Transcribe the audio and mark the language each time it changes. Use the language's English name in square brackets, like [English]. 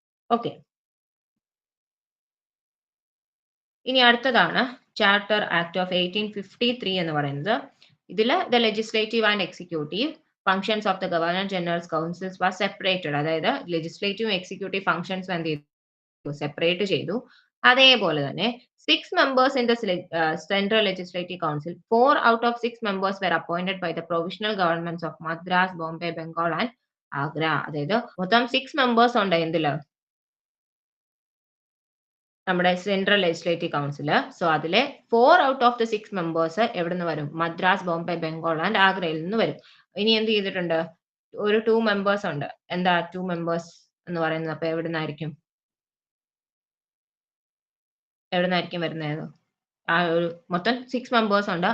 [Malayalam] Okay, ഇനി അടുത്തതാണ് charter act of 1853 എന്ന് പറയുന്നത്. [English] ഇതിൽ the legislative and executive functions of the governor generals councils was separated. [Malayalam] അതായത് ലെജിസ്ലേറ്റീവ് എക്സിക്യൂട്ടീവ് ഫങ്ഷൻസ് എന്ത് ചെയ്തു, സെപ്പറേറ്റ് ചെയ്തു. അതേപോലെ തന്നെ [English] 6 members in the Central Legislative Council, 4 out of 6 members were appointed by the provisional governments of Madras, Bombay, Bengal and Agra. [Malayalam] അതായത് മൊത്തം 6 members ഉണ്ട് എന്തില്, നമ്മുടെ സെൻട്രൽ ലെജിസ്ലേറ്റീവ് കൗൺസിൽ. സോ അതിലെ [English] 4 out of the 6 members [Malayalam] എവിടെ നിന്ന് വരും, മദ്രാസ്, ബോംബെ, ബംഗാൾ ആൻഡ് ആഗ്രയിൽ നിന്ന് വരും. ഇനി എന്ത് ചെയ്തിട്ടുണ്ട്, ഒരു 2 members ഉണ്ട്. എന്താ 2 members എന്ന് പറയുന്നത്, അപ്പൊ എവിടെ നിന്നായിരിക്കും വരുന്നത്, ആ ഒരു മൊത്തം 6 members ഉണ്ട്.